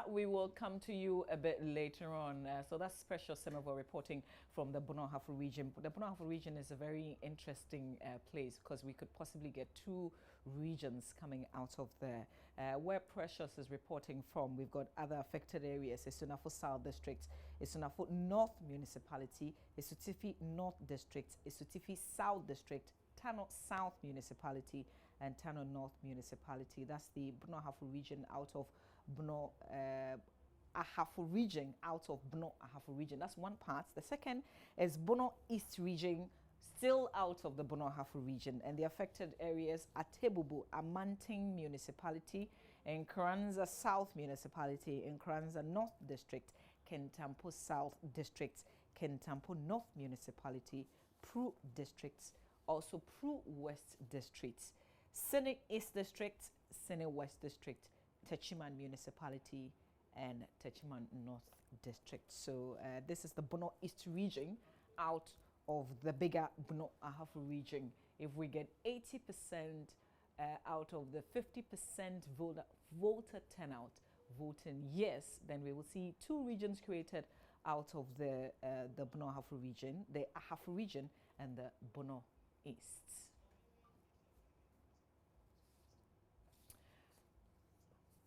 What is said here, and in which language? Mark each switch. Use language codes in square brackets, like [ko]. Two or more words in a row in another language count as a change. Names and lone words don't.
[en] We will come to you a bit later on. So that's Precious Semovo reporting from the Bonohafo region. The Bonohafo region is a very interesting place because we could possibly get two regions coming out of there. Where Precious is reporting from, we've got other affected areas: Esunafo South District, Esunafo North Municipality, Esutifi North District, Esutifi South District, Tano South Municipality, and Tano North Municipality. That's the Bonohafo region out of Bono Ahafo region, out of Bono Ahafo region. That's one part. The second is Bono East region, still out of the Bonohafo region. And the affected areas are Tebubu, Amanting Municipality, Nkranza South Municipality, Nkranza North District, Kentampo South District, Kentampo North Municipality, Pru Districts, also Pru West Districts, Sene East District, Sene West District, Techiman Municipality, and Techiman North District. So this is the Bono East region out of the bigger Bono Ahafo region. If we get 80% out of the 50% voter turnout voting yes, then we will see two regions created out of the Bono Ahafo region, the Ahafo region and the Bono East.